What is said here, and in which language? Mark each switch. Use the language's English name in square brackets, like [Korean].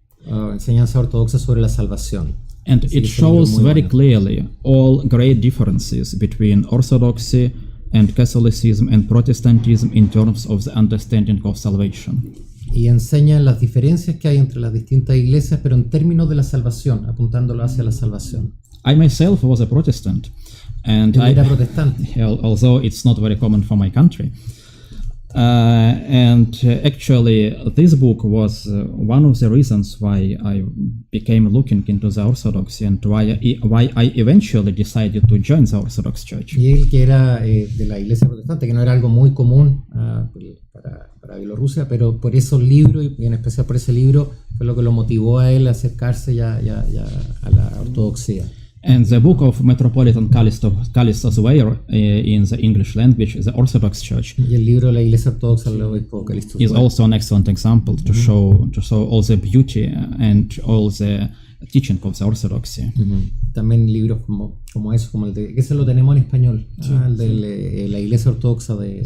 [Spanish] Enseñanza ortodoxa sobre la salvación. [English] And it shows very clearly all great differences between Orthodoxy and Catholicism and Protestantism in terms of the understanding of salvation. [Spanish] Y enseña las diferencias que hay entre las distintas iglesias, pero en términos de la salvación, apuntándolo hacia la salvación. [English] I myself was a Protestant, and [Spanish] I era protestante. [English] Although it's not very common for my country. And actually, this book was one of the reasons why I became looking into the Orthodoxy and why I eventually decided to join the Orthodox Church. [Spanish] Y él que era de la iglesia protestante, que no era algo muy común para Bielorrusia, pero por esos libros y en especial por ese libro fue lo que lo motivó a él a acercarse ya a la ortodoxia. [English] And the book of Metropolitan Kallistos Weir in the English language, the Orthodox Church, [Spanish] y el libro de la Iglesia Ortodoxa del Obispo Kallistos [English] is also an excellent example to show all the beauty and all the teaching of the Orthodoxy. [Spanish] también libros como eso, como el de, que se lo tenemos en español, el de la Iglesia Ortodoxa de...